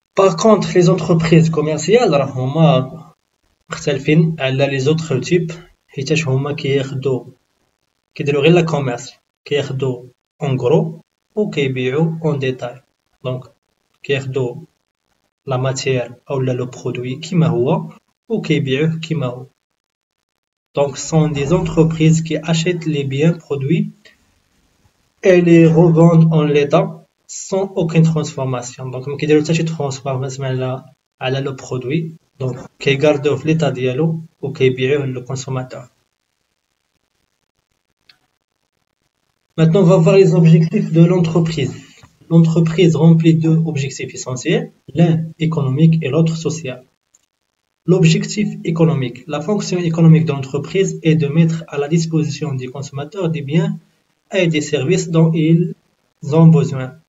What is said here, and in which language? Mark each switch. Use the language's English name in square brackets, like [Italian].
[Arabic] باغ كونطخ لي زونتربريز كوميرسيال راه هما مختلفين على لي زوطخ تيب حيتاش هما كيديروا غير لا كوميرس كياخدوا اون غرو و كيبيعوا اون ديتاي دونك كياخدوا لا ماتير اولا لو برودوي كيما هو و كيبيعوه كيما هو. [French] Donc, ce sont des entreprises qui achètent les biens produits et les revendent en l'état sans aucune transformation. [Arabic] Donc, ما كيديروا حتى شي transformation على le produit. Donc, كيغاردوه في l'état ديالو و كيبيعوه لو consommateur. [French] Maintenant, on va voir les objectifs de l'entreprise. L'entreprise remplit deux objectifs essentiels, l'un économique et l'autre social. L'objectif économique. La fonction économique de l'entreprise est de mettre à la disposition des consommateurs des biens et des services dont ils ont besoin.